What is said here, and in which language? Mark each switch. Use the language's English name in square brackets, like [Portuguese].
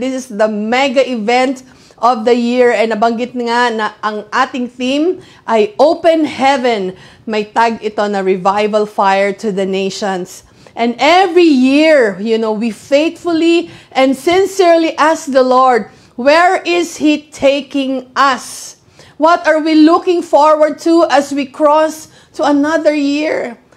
[English] This is the mega event of the year. [Filipino] And nabanggit nga na ang ating theme ay Open Heaven. May tag ito na Revival Fire to the Nations. [English] And every year, we faithfully and sincerely ask the Lord, where is He taking us? What are we looking forward to as we cross to another year?